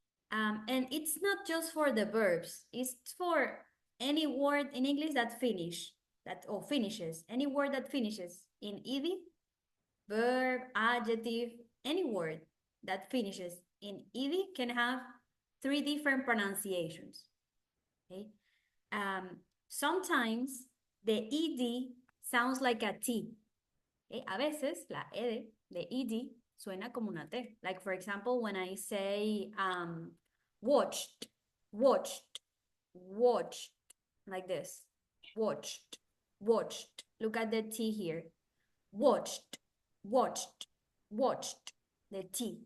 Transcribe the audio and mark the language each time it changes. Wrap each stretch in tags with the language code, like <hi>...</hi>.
<en>And it's not just for the verbs, it's for any word in English that finishes, any word that finishes in ed, verb, adjective, any word that finishes in ed can have three different pronunciations. Okay. Sometimes the ed sounds like a T.</en> <es>A veces la ed de ed suena como una T.</es> <en>Like for example, when I say watched, watched, watched, like this. Watched, watched. Look at the T here. Watched, watched, watched. The T.</en>